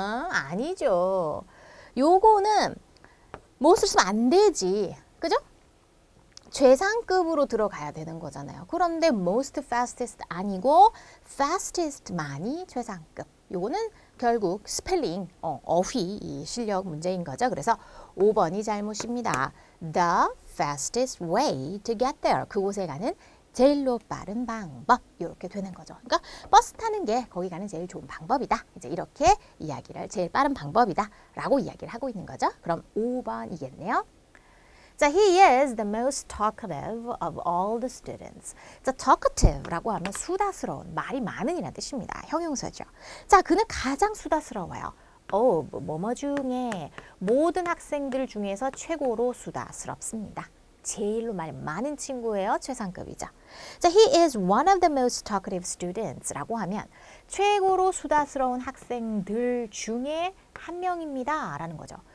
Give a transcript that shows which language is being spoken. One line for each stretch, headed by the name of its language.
Korean: 아니죠. 요거는 most를 쓰면 안 되지. 그죠? 최상급으로 들어가야 되는 거잖아요. 그런데 most fastest 아니고 fastest만이 최상급. 요거는 결국 스펠링, 어휘 실력 문제인 거죠. 그래서 5번이 잘못입니다.
English: The fastest way to get there.
Korean: 그곳에 가는 제일로 빠른 방법. 이렇게 되는 거죠. 그러니까 버스 타는 게 거기 가는 제일 좋은 방법이다. 이제 이렇게 이야기를 제일 빠른 방법이다. 라고 이야기를 하고 있는 거죠. 그럼 5번이겠네요.
English: 자, he is the most talkative of all the students.
Korean: 자, talkative라고 하면 수다스러운, 말이 많은 이라는 뜻입니다. 형용사죠. 자, 그는 가장 수다스러워요. 뭐뭐 중에 모든 학생들 중에서 최고로 수다스럽습니다. 제일로 말 많은 친구예요. 최상급이죠. 자,
English: he is one of the most talkative students
Korean: 라고 하면 최고로 수다스러운 학생들 중에 한 명입니다. 라는 거죠.